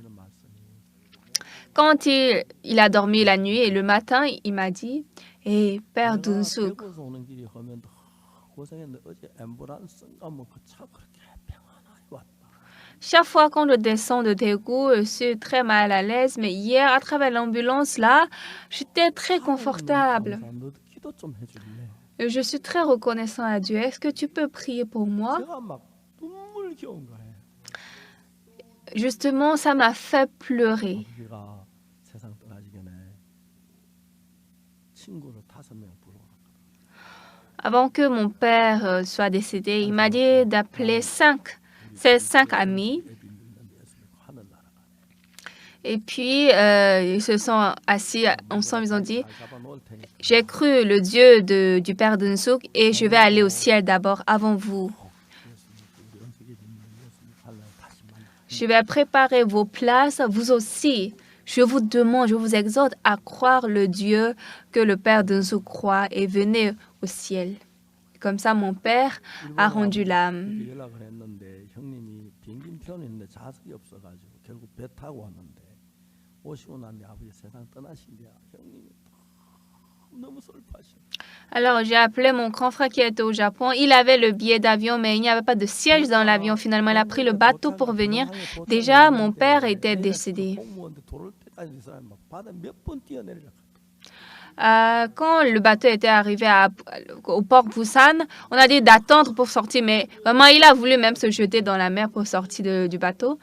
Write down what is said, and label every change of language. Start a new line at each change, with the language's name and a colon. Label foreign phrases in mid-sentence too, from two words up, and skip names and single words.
French: Quand il a dormi la nuit et le matin, il m'a dit, hey, Père Dunsuk, chaque fois qu'on descend de Daegu, je suis très mal à l'aise, mais hier, à travers l'ambulance, là, j'étais très confortable. Et je suis très reconnaissant à Dieu. Est-ce que tu peux prier pour moi? Justement, ça m'a fait pleurer.
Korean: 친구를 5명 부르라.
French: Avant que mon père soit décédé, il m'a dit d'appeler ces 5 amis. Et puis, ils se sont assis ensemble, ils ont dit, j'ai cru le Dieu du Père Dunsuk et je vais aller au ciel d'abord avant vous. Je vais préparer vos places, vous aussi. Je vous demande, je vous exhorte à croire le Dieu que le Père Dunsuk croit et venez au ciel. Comme ça, mon père a rendu l'âme.
Korean: 연락을 했는데 형님이 비행기 표현했는데 좌석이 없어가지고 결국 배 타고 왔는데 오시고 난 뒤 아버지 세상 떠나신대요. 형님이 너무 슬퍼하시네.
French: Alors, j'ai appelé mon grand frère qui était au Japon. Il avait le billet d'avion, mais il n'y avait pas de siège dans l'avion. Finalement, il a pris le bateau pour venir. Déjà, mon père était décédé. Quand le bateau était arrivé au port Busan, on a dit d'attendre pour sortir, mais vraiment, il a voulu même se jeter dans la mer pour sortir du bateau.